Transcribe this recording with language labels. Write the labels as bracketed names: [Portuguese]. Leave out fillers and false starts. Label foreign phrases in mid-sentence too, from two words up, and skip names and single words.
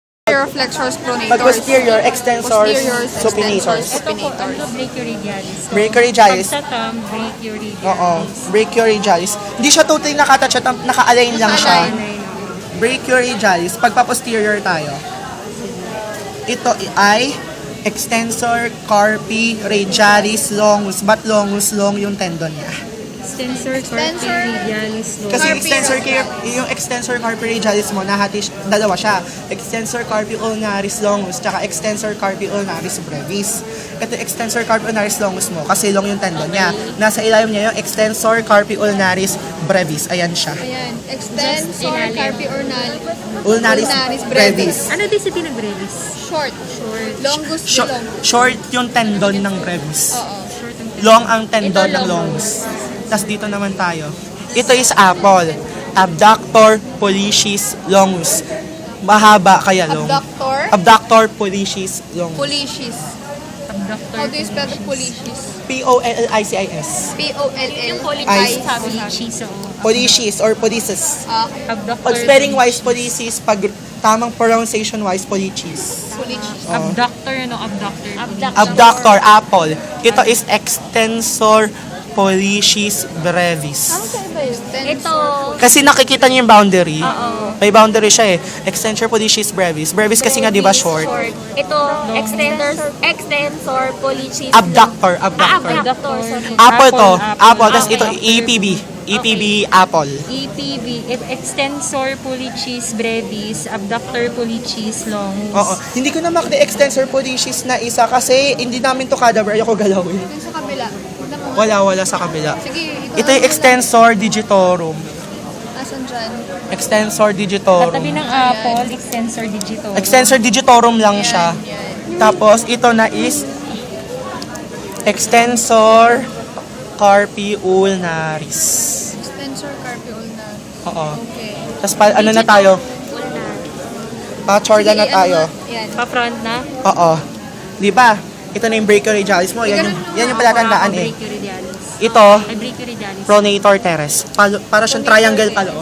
[English] Posterior flexors pronators. [Filipino] Pag posterior, extensors, supinators. Ito po, ano, brachioradialis. So, Brachioradialis. Pag sa thumb, brachioradialis. Oo, brachioradialis. Hindi siya totally nakatouch at naka-align lang siya. Brachioradialis. Pagpa-posterior tayo. Ito ay extensor carpi radialis longus. Ba't longus? Long yung tendon niya. Extensor carpi radialis. Kasi Carpi yung extensor carpi radialis mo, dalawa siya. Extensor carpi ulnaris longus, tsaka extensor carpi ulnaris brevis. Ito extensor carpi ulnaris longus mo, kasi long yung tendon niya. Nasa ilalim niya yung extensor carpi ulnaris brevis. Ayan siya. Ayan. Extensor carpi Ulnaris brevis. Ano din sabihin ng brevis? Short. Longus Short, long. short yung tendon ng brevis. Oo. [English] Short and [Filipino] Long ang tendon ng longus. Tapos dito naman tayo. Ito is apple. Abductor pollicis longus. Mahaba kaya long. Abductor. Abductor pollicis longus. Pollicis. abductor. [English] How do you spell the pollicis? [Filipino] Pollicis. P-O-L-L-I-C. Sabi cheese. Pollicis or pollicis. Abductor. Pag [English] spelling wise [Filipino] pollicis, pag tamang [English] pronunciation wise [Filipino] pollicis. Pollicis. Abductor, ano? Abductor. Abductor, apple. Ito is extensor pollicis brevis. Ito. Kasi nakikita niyo yung boundary. Oo. May boundary siya eh. Extensor pollicis brevis. Brevis kasi nga di ba short? Ito, extensor pollicis. Abductor, abductor. Abductor. Apple to. Apple. Tapos Okay. ito EPB. EPB apple. EPV, extensor pollicis brevis, abductor pollicis longus. Oo. Hindi ko na makita extensor pollicis na isa kasi hindi namin to cadaver. Ayoko galawin. Yung sa kabila. Wala sa kabila. Sige, Ito yung extensor digitorum. Asan dyan? Extensor digitorum. Katabi ng apple, extensor digitorum. Extensor digitorum lang siya. Tapos ito na is extensor carpi ulnaris. Extensor carpi ulnar. Oo. Okay. Tapos ano na tayo? Pa-chorda na Sige, tayo. ano na? Yan. Pa-front na? Oo. Di ba? Ito na yung brachioradialis mo. Yan yung palatandaan eh. Brachioradialis. Ito, Ay, brachioradialis. pronator teres. Para siyang triangle paloob.